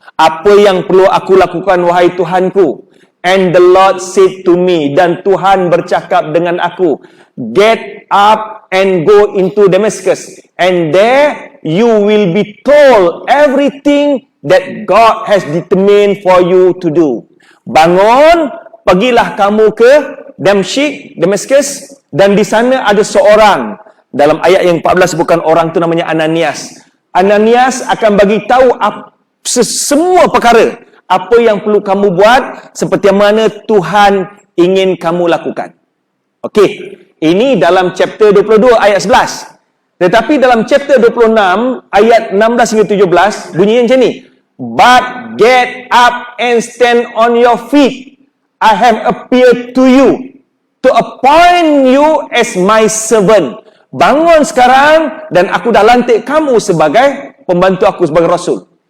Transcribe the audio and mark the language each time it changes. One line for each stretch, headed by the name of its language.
Malay: Apa yang perlu aku lakukan, wahai Tuhanku?
English: And the Lord said to me,
Malay: dan Tuhan bercakap dengan aku,
English: get up and go into Damascus, and there you will be told everything that God has determined for you to do.
Malay: Bangun, pergilah kamu ke Damascus, dan di sana ada seorang, dalam ayat yang 14 bukan orang tu namanya Ananias. Ananias akan bagi tahu semua perkara, apa yang perlu kamu buat, seperti mana Tuhan ingin kamu lakukan. Okey, ini dalam chapter 22 ayat 11. Tetapi dalam chapter 26 ayat 16 hingga 17 bunyinya macam ni.
English: But get up and stand on your feet. I have appeared to you to appoint you as my servant.
Malay: Bangun sekarang dan aku dah lantik kamu sebagai pembantu aku, sebagai rasul.